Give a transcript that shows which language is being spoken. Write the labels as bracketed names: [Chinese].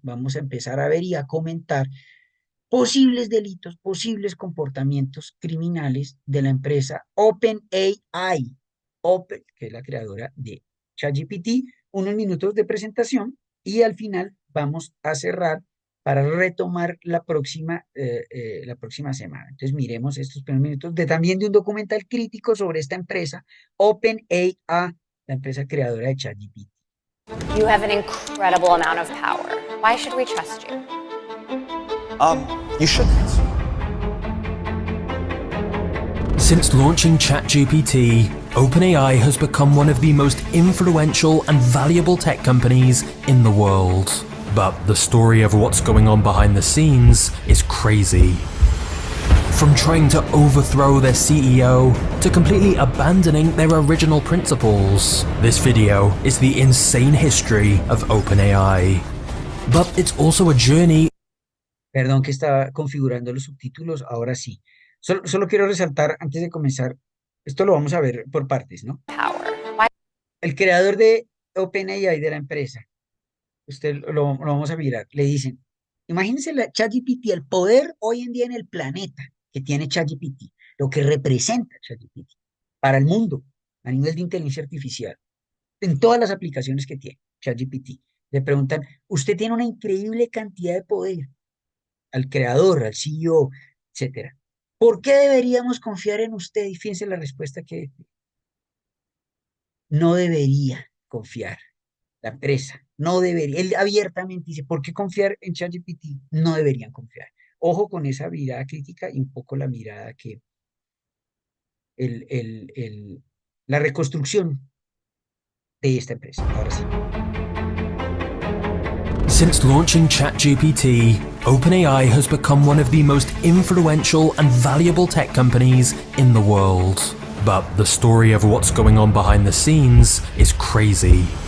[Spanish] Vamos a empezar a ver y a comentar posibles delitos, posibles comportamientos criminales de la empresa OpenAI, que es la creadora de ChatGPT, unos minutos de presentación y al final vamos a cerrar para retomar la próxima semana. Entonces miremos estos primeros minutos también de un documental crítico sobre esta empresa, OpenAI, la empresa creadora de ChatGPT. [English] You have an incredible amount of power. Why should we trust you? You shouldn't. Since launching ChatGPT, OpenAI has become one of the most influential and valuable tech companies in the world. But the story of what's going on behind the scenes is crazy. From trying to overthrow their CEO to completely abandoning their original principles, this video is the insane history of OpenAI. But it's also a journey. [Spanish] Perdón que estaba configurando los subtítulos, ahora sí. Solo quiero resaltar antes de comenzar, esto lo vamos a ver por partes, ¿no? El creador de OpenAI, de la empresa, usted lo vamos a mirar, le dicen, imagínense la ChatGPT, el poder hoy en día en el planeta que tiene ChatGPT, lo que representa ChatGPT para el mundo a nivel de inteligencia artificial, en todas las aplicaciones que tiene ChatGPT. Le preguntan, usted tiene una increíble cantidad de poder, al creador, al CEO, etcétera. ¿Por qué deberíamos confiar en usted? Y fíjense la respuesta que no debería confiar la empresa, no debería. Él abiertamente dice, ¿por qué confiar en ChatGPT? No deberían confiar. Ojo con esa mirada crítica y un poco la mirada que el, el, el, la reconstrucción de esta empresa. Ahora sí. [English] Since launching ChatGPT, OpenAI has become one of the most influential and valuable tech companies in the world. But the story of what's going on behind the scenes is crazy.